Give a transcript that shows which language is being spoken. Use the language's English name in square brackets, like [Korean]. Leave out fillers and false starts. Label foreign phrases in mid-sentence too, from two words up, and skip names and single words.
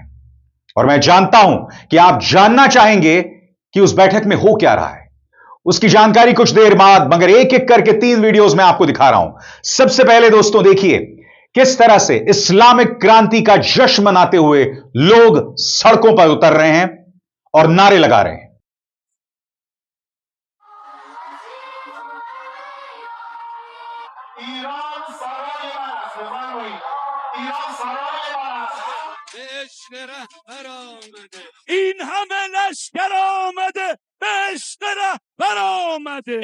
[Hindi] और मैं जानता हूं कि आप जानना चाहेंगे कि उस बैठक में हो क्या रहा है। उसकी जानकारी कुछ देर बाद, मगर एक एक करके 3 वीडियोस में आपको दिखा रहा हूं। सबसे पहले दोस्तों देखिए किस तरह से इस्लामिक क्रांति का जश्न मनाते हुए लोग सड़कों पर उतर रहे हैं और नारे लगा रहे हैं। [Persian] این همه لشکر آمده به عشق رهبر آمده.